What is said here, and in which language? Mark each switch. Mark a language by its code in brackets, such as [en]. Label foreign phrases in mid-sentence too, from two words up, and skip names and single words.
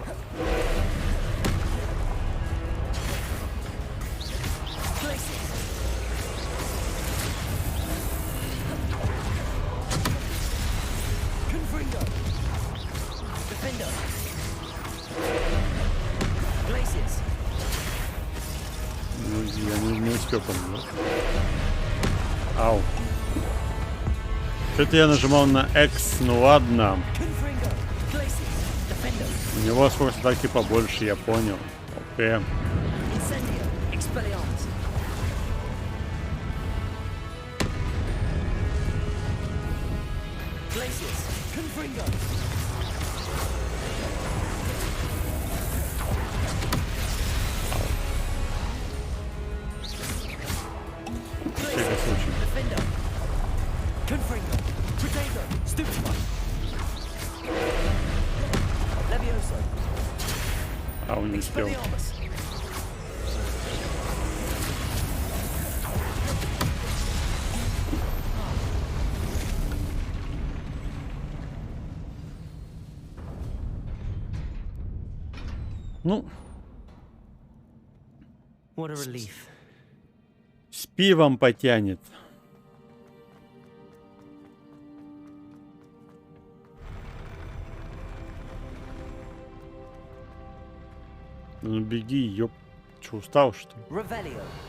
[ru] Glacius. Confringo. Defender. Glacius. Ну, я не успел помнить. Ау. Что-то я нажимал на X, ну ладно. Confringo. Glacius. Defender. У него скорость атаки побольше, я понял. Окей. Incendio. Expelliarmus. Glacius. Confringo. Всякий случай. Defender. Confringo. Protego. Stupefy. Levioso. Ау, не успел. Expelliarmus. Ну, [en] What a relief. [ru] с пивом потянет. Ну беги, ёп. Че, устал, что ли? Revelio.